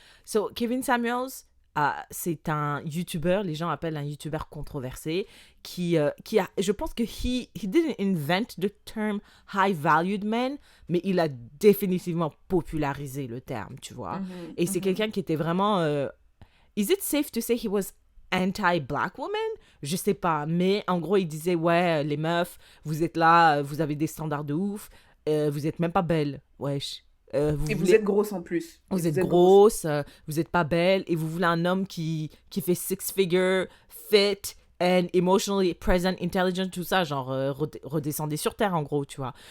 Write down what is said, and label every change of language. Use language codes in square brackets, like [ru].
[fr] So, Kevin Samuels, c'est un YouTuber, les gens appellent un YouTuber controversé, qui a, je pense que [en] he didn't invent the term high-valued man, [fr] mais il a définitivement popularisé le terme, tu vois. Et c'est quelqu'un qui était vraiment... [en] is it safe to say he was anti-black woman? [fr] Je sais pas, mais en gros, il disait, ouais, les meufs, vous êtes là, vous avez des standards de ouf, vous êtes même pas belles, wesh. Vous êtes grosse en plus. Vous êtes grosse, vous n'êtes pas belle, et vous voulez un homme qui fait [en] six figures, fit, and emotionally present, [fr] intelligent, tout ça, genre redescendez sur terre en gros, tu vois.